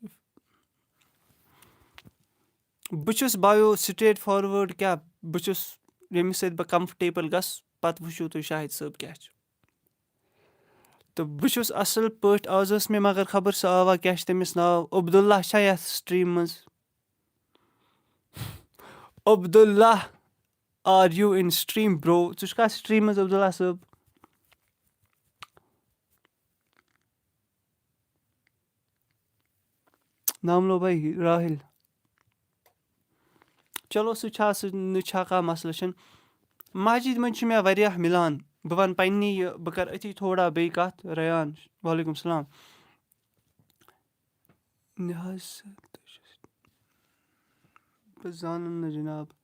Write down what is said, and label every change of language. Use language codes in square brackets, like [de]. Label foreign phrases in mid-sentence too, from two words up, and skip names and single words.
[ks] بہٕ چھُس بایو [en] straight forward [ks] کیٛاہ بہٕ چھُس ییٚمِس سۭتۍ بہٕ کَمفٲٹیبٕل گژھٕ پَتہٕ وٕچھِو تُہۍ شاہِد صٲب کیٛاہ چھُ تہٕ بہٕ چھُس اَصٕل پٲٹھۍ آز ٲس مےٚ مگر خبر سُہ آوا کیٛاہ چھِ تٔمِس ناو عبداللہ چھا یَتھ سٹریٖم منٛز عبداللہ [en] are you in stream [ks] برو ژٕ چھُکھا سٹریٖم منٛز عبداللہ صٲب [ur] نام لو بھائی راہِل چلو [ks] سُہ چھا سُہ نہٕ چھا کانٛہہ مَسلہٕ چھِنہٕ مسجِد منٛز چھِ مےٚ واریاہ مِلان بہٕ وَنہٕ پنٛنی یہِ بہٕ کَرٕ أتھی تھوڑا بیٚیہِ کَتھ ریان [ar] وعلیکُم السلام [ks] نہ حظ بہٕ زانَن نہٕ جِناب